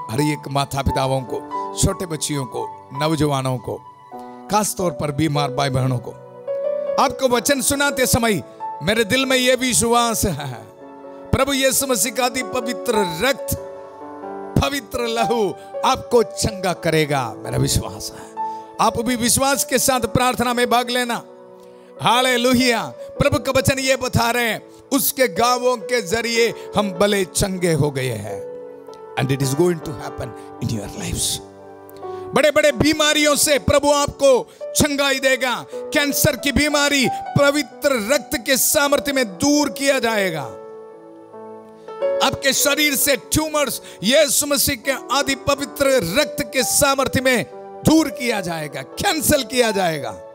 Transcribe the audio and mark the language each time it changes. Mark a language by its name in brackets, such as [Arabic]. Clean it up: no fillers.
[Hindi] हर एक माता पिताओं को, छोटे बच्चियों को, नौजवानों को, खास तौर पर बीमार भाई बहनों को, आपको वचन सुनाते समय मेरे दिल में यह विश्वास है, प्रभु यीशु मसीह का आदि पवित्र रक्त, पवित्र लहू आपको चंगा करेगा। मेरा विश्वास है। आप भी विश्वास के साथ प्रार्थना में भाग लेना। हालेलुया। प्रभु का वचन ये बता रहे हैं, उसके गावों के जरिए हम भले चंगे हो गए हैं। [English] And it is going to happen in your lives. [Hindi] बड़े बड़े बीमारियों से प्रभु आपको चंगाई देगा। कैंसर की बीमारी पवित्र रक्त के सामर्थ्य में दूर किया जाएगा। आपके शरीर से ट्यूमर्स यीशु मसीह के आदि पवित्र रक्त के सामर्थ्य में दूर किया जाएगा, कैंसल किया जाएगा।